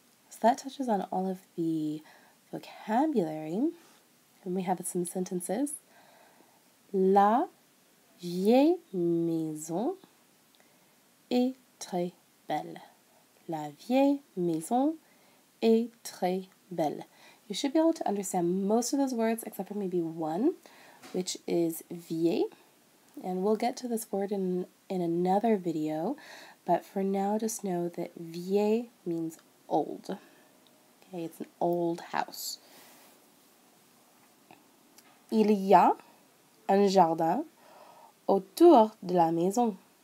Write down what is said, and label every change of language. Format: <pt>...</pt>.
<en>So that touches on all of the vocabulary. And we have some sentences.</en> <fr>La vieille maison est très belle. La vieille maison est très belle.</fr> <en>You should be able to understand most of those words except for maybe one, which is vieille. And we'll get to this word in another video, but for now just know that vieille means old. Okay, it's an old house.</en> <fr>Il y a un jardin autour de la maison.</fr>